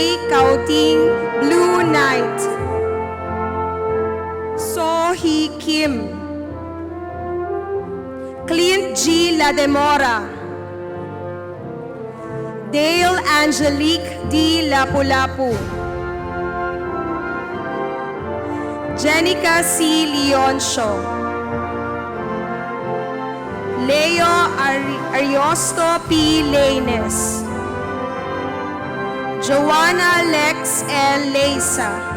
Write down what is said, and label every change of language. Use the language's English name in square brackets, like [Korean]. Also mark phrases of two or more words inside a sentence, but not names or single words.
[English] Kauting, Blue Knight. So Hee Kim. Clint G. Lademora. Dale Angelique D. Lapu-Lapu. Jenica C. Leoncio. Leo Ariosto P. Lanes. Joanna Lex L. Leisa.